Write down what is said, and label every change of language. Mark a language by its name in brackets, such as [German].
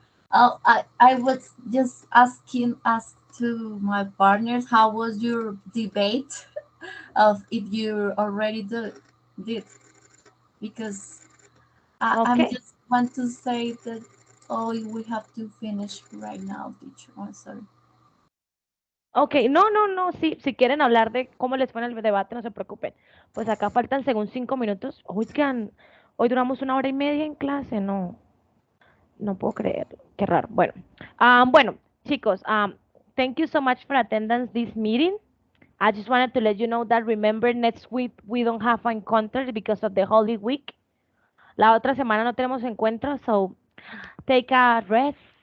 [English] Oh, I was just ask to my partners how was your debate of if you already did, because I'm Okay. just want to say that, oh, we have to finish right now, teacher. I'm sorry. [Spanish] Ok, no, no, no, sí, si quieren hablar de cómo les fue en el debate, no se preocupen. Pues acá faltan según 5 minutos. Oigan, hoy duramos 1 hora y media en clase, no, no puedo creerlo, qué raro. Bueno, chicos, [English] thank you so much for attendance this meeting. I just wanted to let you know that remember next week we don't have encounter because of the Holy Week. [Spanish] La otra semana no tenemos encuentro, [English] so take a rest.